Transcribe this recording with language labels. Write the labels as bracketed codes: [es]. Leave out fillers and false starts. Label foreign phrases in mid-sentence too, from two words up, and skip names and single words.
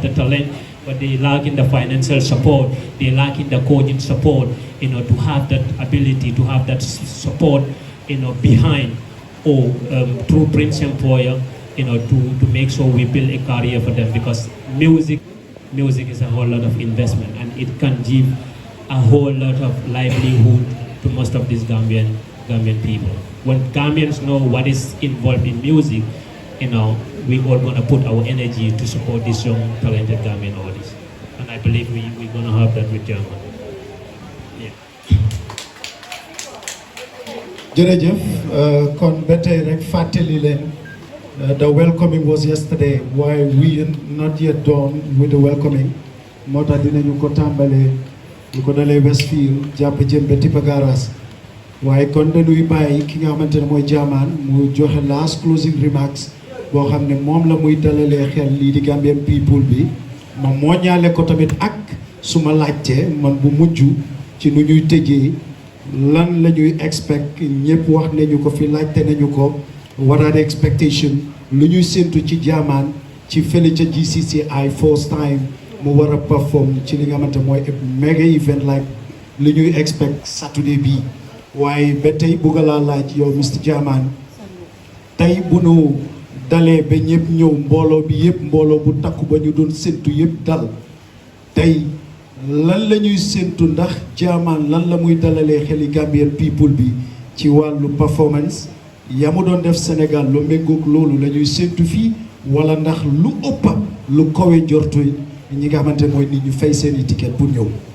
[en] the talent, but they lack in the financial support, they lack in the coaching support, to have that ability, to have that support, behind or through Prince Empire, to make sure we build a career for them, because music is a whole lot of investment, and it can give a whole lot of livelihood to most of these Gambian people. When Gambians know what is involved in music, we all gonna put our energy to support these young, talented Gambian artists. And I believe we're gonna have that with Jahman. Yeah. [wo] Jërëjëf kon ba tey rek fàttali leen [en] the welcoming was yesterday. Why we are not yet done with the welcoming. [wo] moo tax dinañu ko tàmbalee ñu ko dalee Westfield jàpp jëm ba Tipa Garage. waaye kon dañuy bàyyi ki nga xamante ne mooy Jahman mu joxe [en] last closing remarks [wo] boo xam ne moom la muy dalalee xel lii di [en] Gambian people [wo] bi ma mooñaale ko tamit ak suma laajte man bu mujj ci nu ñuy tëjee lan la ñuy expect ñëpp wax nañu ko fi laajte nañu ko [en] what are the expectation [wo] lu ñuy séntu ci Jahman ci fële ca GCCI [en] first time [wo] mu war a perform ci li nga xamante mooy [en] mega event [wo] like lu ñuy expect Saturday bi waaye ba tey bëgg laa laaj yow Mr Jahman tey bu nu dalee ba ñëpp ñëw mbooloo bi yëpp mbooloo bu takku ba ñu doon séntu yëpp dal tey lan la ñuy séntu ndax Jahman lan la muy dalalee xeli [en] Gambian people [wo] bi ci wàllu performance ya mu doon def Sénégal lu méngoog loolu la ñuy séntu fii wala ndax lu ëppa lu kawe jortu ñi nga xamante mooy nit ñu fay seeni ticket pour ñëw.